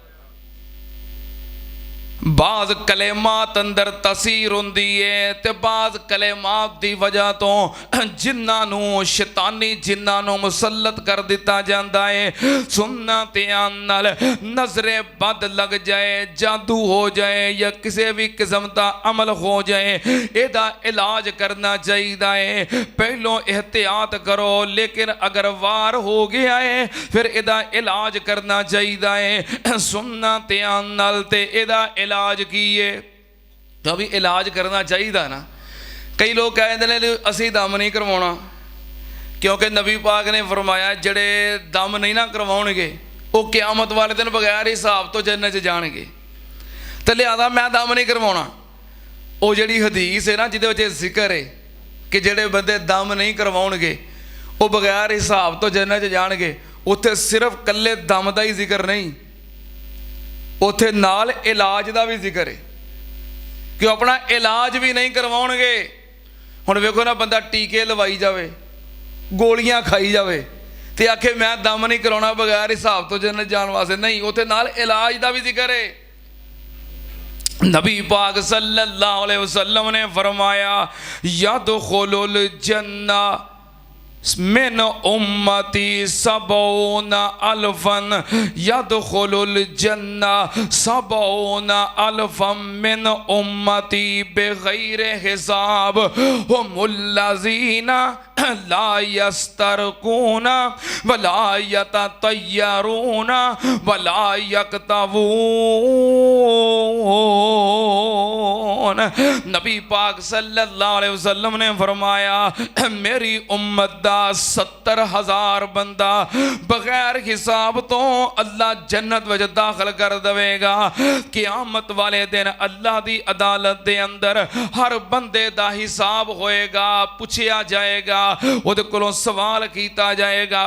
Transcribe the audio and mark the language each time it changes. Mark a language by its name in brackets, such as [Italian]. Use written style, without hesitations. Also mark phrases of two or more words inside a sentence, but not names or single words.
[Punjabi] ਬਾਜ਼ ਕਲੇਮਾਤ ਅੰਦਰ ਤਾਸੀਰ ਹੁੰਦੀ ਹੈ ਤੇ ਬਾਜ਼ ਕਲੇਮਾਤ ਦੀ ਵਜ੍ਹਾ ਤੋਂ ਜਿਨ੍ਹਾਂ ਨੂੰ ਸ਼ੈਤਾਨੀ ਜਿਨ੍ਹਾਂ ਨੂੰ ਮੁਸੱਲਤ ਕਰ ਦਿੱਤਾ ਜਾਂਦਾ ਹੈ। ਸੁਣਨਾ ਤੇ ਨਾਲ ਨਜ਼ਰੇ ਬਦ ਲੱਗ ਜਾਏ, ਜਾਦੂ ਹੋ ਜਾਏ ਯਾ ਕਿਸੀ ਭੀ ਕਿਸਮ ਕਾ ਅਮਲ ਹੋ ਜਾਏ, ਏਹਦਾ ਇਲਾਜ ਕਰਨਾ ਚਾਹੀਦਾ ਹੈ। ਪਹਿਲੋਂ ਇਹਤਿਆਤ ਕਰੋ, ਲੇਕਿਨ ਅਗਰ ਵਾਰ ਹੋ ਗਿਆ ਹੈ ਫਿਰ ਏਹਦਾ ਇਲਾਜ ਕਰਨਾ ਚਾਹੀਦਾ ਹੈ। ਸੁਣਨਾ ਤੇ ਨਾਲ ਤੇ ਏਹਦਾ ਇਲਾਜ ਕੀ ਹੈ, ਤੋ ਭੀ ਇਲਾਜ ਕਰਨਾ ਚਾਹੀਦਾ ਨਾ। [Hindi] कई लोग कहते हैं [Punjabi] ਅਸੀ ਦਮ ਨਹੀਂ ਕਰਵਾਣਾ, ਕਿਉਂਕਿ ਨਬੀ ਪਾਕ ਨੇ ਫ਼ਰਮਾਇਆ ਜਿਹੜੇ ਦਮ ਨਹੀਂ ਨਾ ਕਰਵਾਉਣਗੇ ਵੋ ਕ਼ਯਾਮਤ ਵਾਲੇ ਦਿਨ ਬਗ਼ੈਰ ਹਿਸਾਬ ਤੋਂ ਜੰਨਤ ਚ ਜਾਣਗੇ। ਤੋ ਲਿਹਾਜ਼ਾ ਮੈਂ ਦਮ ਨਹੀਂ ਕਰਵਾਣਾ। ਵੋ ਜਿਹੜੀ ਹਦੀਸ ਹੈ ਨਾ ਜਿਹਦੇ ਵਿਚ ਜ਼ਿਕਰ ਹੈ ਕਿ ਜਿਹੜੇ ਬੰਦੇ ਦਮ ਨਹੀਂ ਕਰਵਾਉਣਗੇ ਵੋ ਬਗ਼ੈਰ ਹਿਸਾਬ ਤੋਂ ਜੰਨਤ ਚ ਜਾਣਗੇ, ਉੱਥੇ ਸਿਰਫ਼ ਕੱਲੇ ਦਮ ਕਾ ਹੀ ਜ਼ਿਕਰ ਨਹੀਂ, ਉੱਥੇ ਨਾਲ ਇਲਾਜ ਕਾ ਭੀ ਜ਼ਿਕਰ ਹੈ ਕਿ ਅਪਨਾ ਇਲਾਜ ਭੀ ਨਹੀਂ ਕਰਵਾਉਣਗੇ। ਹੁਣ ਵੇਖੋ ਨਾ, ਬੰਦਾ ਟੀਕੇ ਲਵਾਈ ਜਾਵੇ, ਗੋਲੀਆਂ ਖਾਈ ਜਾਵੇ ਤੇ ਆਖੇ ਮੈਂ ਦਮ ਨਹੀਂ ਕਰਾਉਣਾ ਬਗ਼ੈਰ ਹਿਸਾਬ ਤੋਂ ਜੰਨਤ ਜਾਣ ਵਾਸਤੇ, ਨਹੀਂ, ਉੱਥੇ ਨਾਲ ਇਲਾਜ ਕਾ ਭੀ ਜ਼ਿਕਰ ਹੈ। [Hindi] नबी पाक [Arabic] صلى الله عليه وسلم [Hindi] ने फरमाया [Arabic] يدخل الجنة من أمتي سبعون ألفا يدخل الجنة سبعون ألفا من أمتي بغير حساب هم الذين لا يسترقون ولا يتطيرون ولا يكتوون. [Punjabi] ਨਬੀ ਪਾਕ [Arabic] صلى الله عليه وسلم [Punjabi] ਨੇ ਫ਼ਰਮਾਇਆ ਮੇਰੀ ਉੱਮਤ ਦਾ 70,000 ਬੰਦਾ ਬਗ਼ੈਰ ਹਿਸਾਬ ਤੋਂ ਅੱਲਾਹ ਜੰਨਤ ਵਿਚ ਦਾਖ਼ਲ ਕਰ ਦੇਵੇਗਾ। ਕ਼ਯਾਮਤ ਵਾਲੇ ਦਿਨ ਅੱਲਾਹ ਦੀ ਅਦਾਲਤ ਦੇ ਅੰਦਰ ਹਰ ਬੰਦੇ ਦਾ ਹਿਸਾਬ ਹੋਏਗਾ, ਪੁੱਛਿਆ ਜਾਏਗਾ, ਉਹਦੇ ਕੋਲੋਂ ਸਵਾਲ ਕੀਤਾ ਜਾਏਗਾ।